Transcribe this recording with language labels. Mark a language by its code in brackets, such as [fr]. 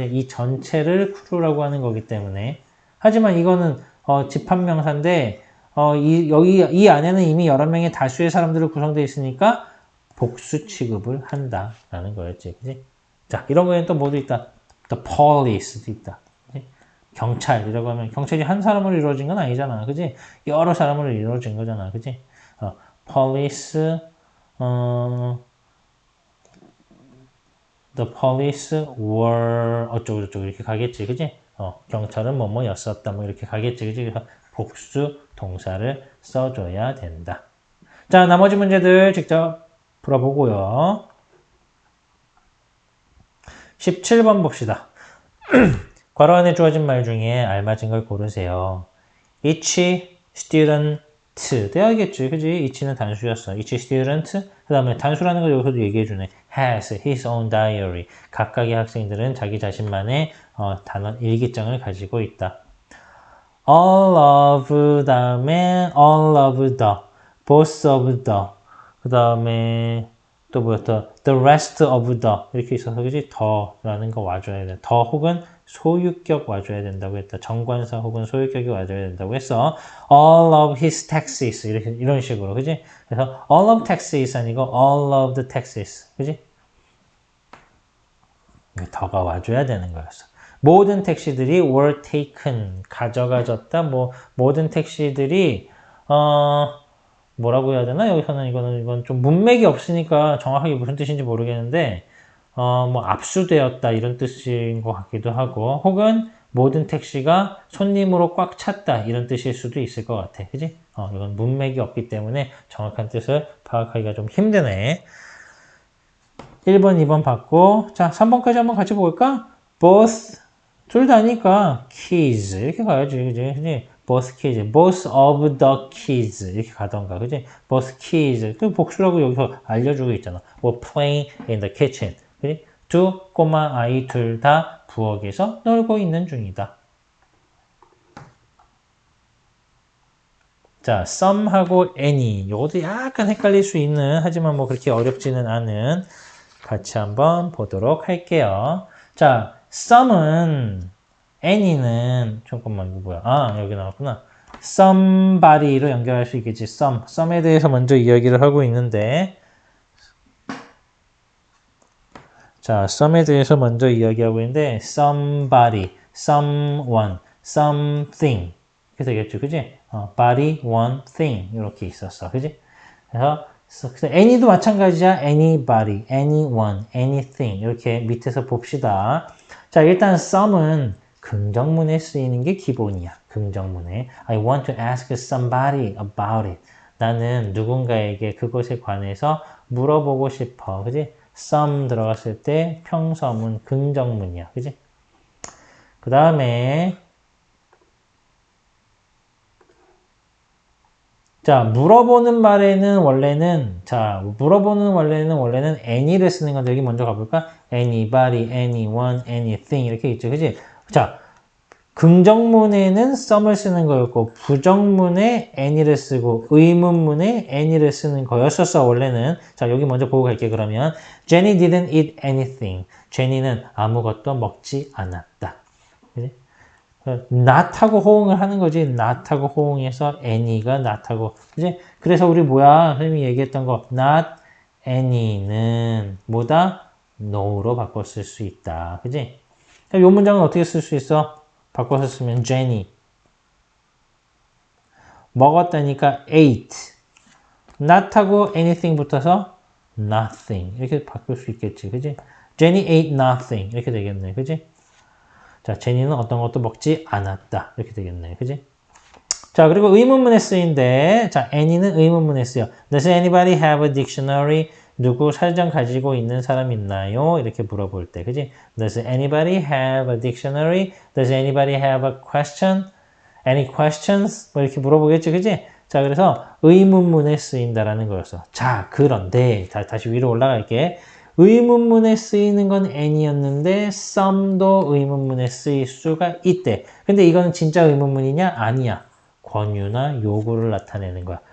[ko] 그냥 이 전체를 crew라고 하는 거기 때문에. 하지만 이거는 집합명사인데 이 안에는 이미 여러 명의 다수의 사람들로 구성되어 있으니까 복수 취급을 한다라는 거였지. 그지? 자, 이런 거에는 또 뭐도 있다. The police도 있다. 그치? 경찰이라고 하면 경찰이 한 사람으로 이루어진 건 아니잖아. 그지? 여러 사람으로 이루어진 거잖아. 그지? [en] police, the police were [ko] 어쩌고저쩌고 이렇게 가겠지. 그지? 경찰은 뭐뭐였었다. 뭐 이렇게 가겠지. 그지? 그래서 복수 동사를 써줘야 된다. 자, 나머지 문제들 직접 풀어보고요. 17번 봅시다. 괄호 안에 주어진 말 중에 알맞은 걸 고르세요. [en] Each student [ko] 돼야겠지. 그지? each는 단수였어. Each student 그 다음에 단수라는 걸 여기서도 얘기해주네. [en] has his own diary. [ko] 각각의 학생들은 자기 자신만의 단어 일기장을 가지고 있다. [en] all of [ko] 다음에 [en] all of the both of the [ko] 그 다음에 또 뭐였다? [en] The rest of the [ko] 이렇게 있어서 그지? 더라는 거 와줘야 돼. 더 혹은 소유격 와줘야 된다고 했다. 정관사 혹은 소유격이 와줘야 된다고 했어. [en] All of his taxes [ko] 이런 식으로 그지? 그래서 [en] all of taxes [ko] 아니고 [en] all of the taxes 그지? [ko] 더가 와줘야 되는 거였어. 모든 택시들이 [en] were taken [ko] 가져가졌다. 뭐 모든 택시들이 뭐라고 해야 되나? 여기서는 이건 좀 문맥이 없으니까 정확하게 무슨 뜻인지 모르겠는데, 뭐 압수되었다 이런 뜻인 것 같기도 하고, 혹은 모든 택시가 손님으로 꽉 찼다 이런 뜻일 수도 있을 것 같아. 그지? 이건 문맥이 없기 때문에 정확한 뜻을 파악하기가 좀 힘드네. 1번, 2번 받고, 자, 3번까지 한번 같이 볼까? both, 둘 다니까 keys 이렇게 가야지, 그지? [en] both keys, both of the keys [ko] 이렇게 가던가, 그지? both keys, 또 복수라고 여기서 알려주고 있잖아. [en] were playing in the kitchen, 그지? [ko] 두 꼬마 아이 둘 다 부엌에서 놀고 있는 중이다. 자, some하고 any, 이것도 약간 헷갈릴 수 있는, 하지만 뭐 그렇게 어렵지는 않은, 같이 한번 보도록 할게요. 자, some은 any는 잠깐만 이거 뭐야? 여기 나왔구나. somebody로 연결할 수 있겠지. some에 대해서 먼저 이야기를 하고 있는데, 자, some에 대해서 먼저 이야기하고 있는데, somebody, someone, something 이렇게 되겠죠, 그지? body, one, thing 이렇게 있었어, 그지? 그래서 any도 마찬가지야. anybody, anyone, anything 이렇게 밑에서 봅시다. 자, 일단 some은 긍정문에 쓰이는 게 기본이야. 긍정문에 [en] I want to ask somebody about it. [ko] 나는 누군가에게 그것에 관해서 물어보고 싶어. 그지? some 들어갔을 때 평서문 긍정문이야. 그지? 그 다음에 자, 물어보는 말에는 원래는 any를 쓰는 건데 여기 먼저 가볼까? anybody, anyone, anything 이렇게 있죠. 그지? 자, 긍정문에는 some을 쓰는 거였고 부정문에 any를 쓰고 의문문에 any를 쓰는 거였었어, 원래는. 자, 여기 먼저 보고 갈게, 그러면. [en] Jenny didn't eat anything. [ko] 제니는 아무것도 먹지 않았다. 그지? not하고 호응을 하는 거지. not하고 호응해서 any가 not하고, 그지? 그래서 우리 뭐야? 선생님이 얘기했던 거 not any는 뭐다? no로 바꿨을 수 있다. 그지? 이 문장은 어떻게 쓸 수 있어? 바꿔서 쓰면 Jenny 먹었다니까 ate. not하고 anything 붙어서 nothing 이렇게 바꿀 수 있겠지. 그지? [en] Jenny ate nothing [ko] 이렇게 되겠네. 그지? 자, 제니는 어떤 것도 먹지 않았다. 이렇게 되겠네. 그지? 자, 그리고 의문문에 쓰인데, 자, any는 의문문에 쓰여. [en] Does anybody have a dictionary? [ko] 누구 사전 가지고 있는 사람 있나요? 이렇게 물어볼 때, 그지? [en] Does anybody have a dictionary? Does anybody have a question? Any questions? [ko] 뭐 이렇게 물어보겠죠, 그지? 자, 그래서 의문문에 쓰인다라는 거였어. 자, 그런데, 다시 위로 올라갈게. 의문문에 쓰이는 건 any였는데 some도 의문문에 쓰일 수가 있대. 근데 이거는 진짜 의문문이냐? 아니야. 권유나 요구를 나타내는 거야.